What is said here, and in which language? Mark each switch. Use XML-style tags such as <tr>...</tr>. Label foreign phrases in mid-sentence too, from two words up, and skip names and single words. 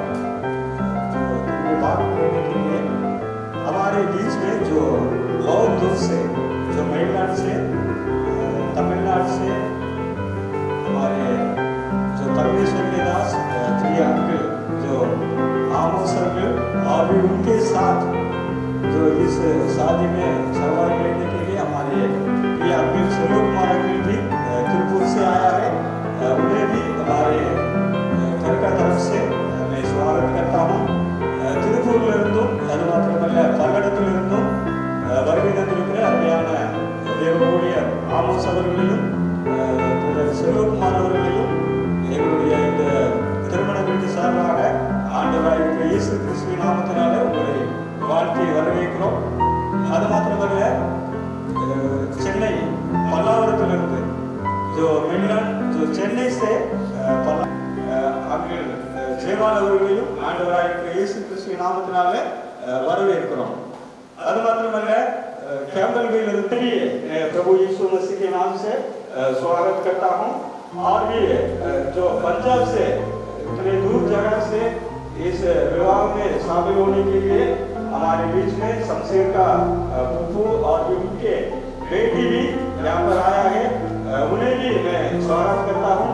<hi>जो भाग लेने के लिए हमारे बीच में जो बहुत दूर से जो मेलनाड से तमिलनाडु से हमारे जो परमेश्वर के दास प्रिय अंकल जो आमोस अंकल और भी उनके साथ जो इस शादी में सहभाग लेने के लिए हमारे प्रिय अंकल सर्व कुमार अंकल भी तिरुपुर से आया है। उन्हें भी हमारे घर का तरफ से मैं स्वागत करता हूँ।</hi> <ta>திருப்பூரிலிருந்தும் அது மாத்திரமல்ல பல்லடத்திலிருந்தும் வருகை தந்திருக்கிற அருமையான தேவனுடைய ஆமோஸ் அவர்களையும் செல்வகுமார் அவர்களையும் எங்களுடைய இந்த திருமண வீட்டு சார்பாக ஆண்டவராகிய இயேசு கிறிஸ்துவின் நாமத்தினால உங்களை வாழ்த்தி வரவேற்கிறோம்। அது மாத்திரமல்ல சென்னை பல்லாவரத்திலிருந்து</ta> <hi>जो मिलन जो चेन्नई से अंकल</hi> <ta>ஜெயவால் அவர்களையும் ஆண்டவராகிய இயேசு கிறிஸ்துவின் நாமத்தினால வரவேற்கிறோம்। அது மாத்திரமல்ல</ta> <hi>कैम्बलवेल प्रभु यीशु मसीह के नाम से स्वागत करता हूँ। और भी जो पंजाब से इतने दूर जगह से इस विवाह में शामिल होने के लिए हमारे बीच में शमशेर का फूफू और भी उनके बेटी भी यहाँ पर आया है, उन्हें भी मैं स्वागत करता हूँ।</hi>